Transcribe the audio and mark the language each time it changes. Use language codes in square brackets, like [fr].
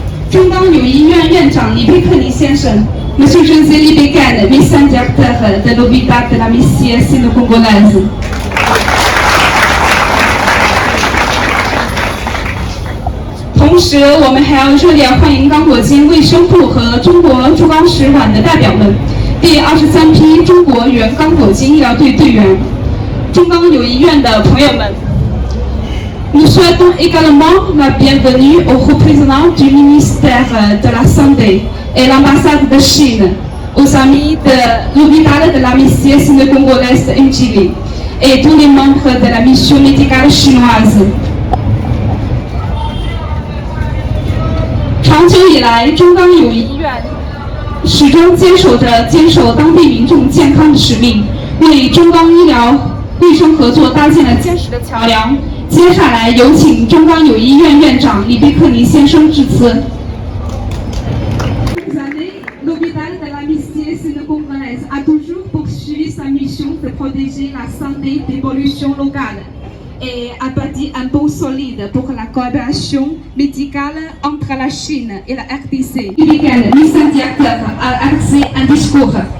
[zh] 中钢友谊医院院长李贝克尼先生 [fr] ，Monsieur José Libécan, médecin directeur de l'hôpital de la Mission Sino-Congolaise. [zh] 同时，我们还要热烈欢迎刚果金卫生部和中国驻刚使馆的代表们，第23批中国原刚果金医疗队队员，中钢友谊医院的朋友们。 [fr] Nous souhaitons également la bienvenue aux représentants du ministère de la Santé et l'ambassade de Chine, aux amis de l'hôpital de la mission sino-congolaise de Njili et tous les membres de la mission médicale chinoise. [zh] 长久以来，中钢友谊医院始终坚守当地民众健康的使命，为中钢医疗卫生合作搭建了坚实的桥梁。接下来有请中钢友谊医院院长李贝克尼先生致辞。 [fr] L'hôpital de la mission sino-congolaise a toujours poursuivi sa mission de protéger la santé des populations locales et a bâti un pont solide pour la coopération médicale entre la Chine et la RDC. Le médecin directeur a adressé un discours.